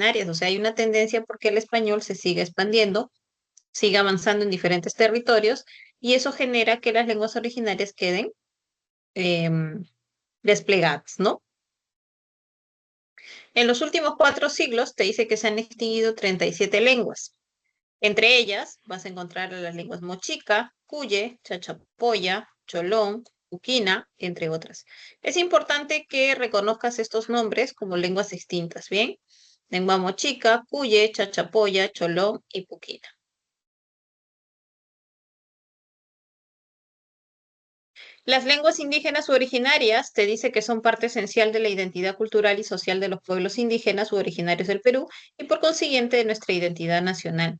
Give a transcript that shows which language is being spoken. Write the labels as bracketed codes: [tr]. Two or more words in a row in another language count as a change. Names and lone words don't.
[es] O sea, hay una tendencia porque el español se siga expandiendo, siga avanzando en diferentes territorios y eso genera que las lenguas originarias queden desplegadas, ¿no? En los últimos 4 siglos te dice que se han extinguido 37 lenguas. Entre ellas vas a encontrar las lenguas mochica, cuye, chachapoya, cholón, uquina, entre otras. Es importante que reconozcas estos nombres como lenguas extintas, ¿bien? Lengua mochica, cuye, chachapoya, cholón y puquina. Las lenguas indígenas u originarias te dice que son parte esencial de la identidad cultural y social de los pueblos indígenas u originarios del Perú y por consiguiente de nuestra identidad nacional.